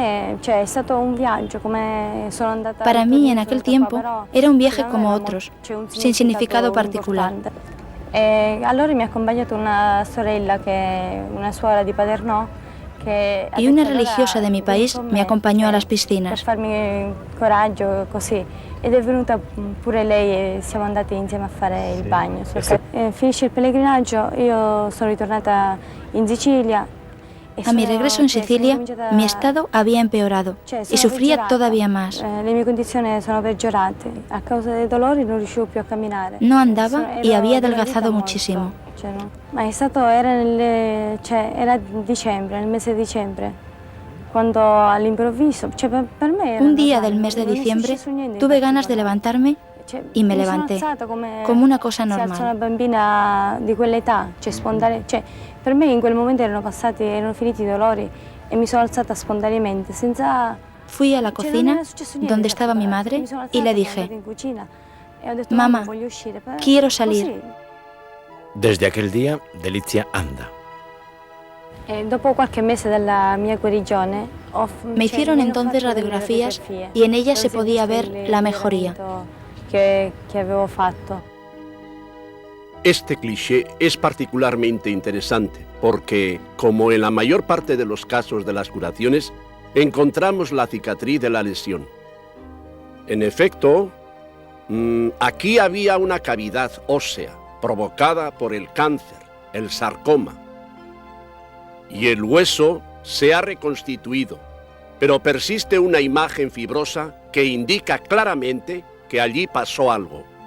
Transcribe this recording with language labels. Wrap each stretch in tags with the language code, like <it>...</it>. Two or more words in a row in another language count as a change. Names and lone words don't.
<es>Para mí, en aquel tiempo, era un viaje como otros, sin significado particular. Y una religiosa de mi país me acompañó a las piscinas.</es> <it>Finisce il pellegrinaggio, io sono ritornata in Sicilia.</it> <es>A mi regreso en Sicilia, mi estado había empeorado y sufría todavía más. No andaba y había adelgazado muchísimo. Un día del mes de diciembre tuve ganas de levantarme y me levanté, como una cosa normal.</es> <it>Per me in quel momento erano finiti i dolori e mi sono alzata spontaneamente, senza...</it> <es>Fui a la cocina, donde estaba mi madre, y le dije, mamá, quiero salir. Desde aquel día, Delizia anda. Me hicieron entonces radiografías y en ellas se podía ver la mejoría.</es> <it>Que avevo fatto.</it> <es>Este cliché es particularmente interesante porque, como en la mayor parte de los casos de las curaciones, encontramos la cicatriz de la lesión. En efecto, aquí había una cavidad ósea provocada por el cáncer, el sarcoma, y el hueso se ha reconstituido, pero persiste una imagen fibrosa que indica claramente que allí pasó algo.</es>